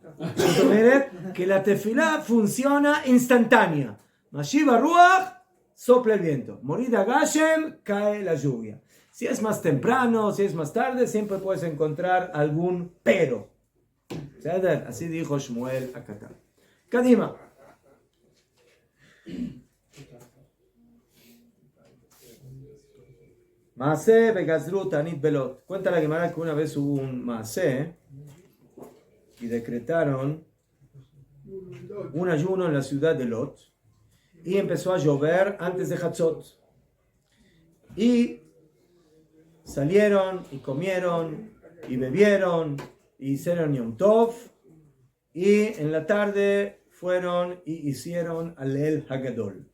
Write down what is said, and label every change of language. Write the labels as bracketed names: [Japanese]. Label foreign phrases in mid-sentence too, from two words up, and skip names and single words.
[Spanish] Que la tefilá funciona instantánea. [Hebrew] משיב הרוח, [Spanish] sopla el viento. [Hebrew] מוריד הגשם, [Spanish] cae la lluvia. Si es más temprano, si es más tarde, siempre puedes encontrar algún pero. Así dijo Shmuel HaKatan. Kadima. [Hebrew] מעשה בגזרו תענית בלוד. [Spanish] Cuenta la Gemara que una vez hubo un Maaseh y decretaron un ayuno en la ciudad de Lot y empezó a llover antes de Hatzot. Y salieron y comieron y bebieron y hicieron [Hebrew] יום טוב [Spanish] y en la tarde fueron y hicieron [Hebrew] הלל הגדול.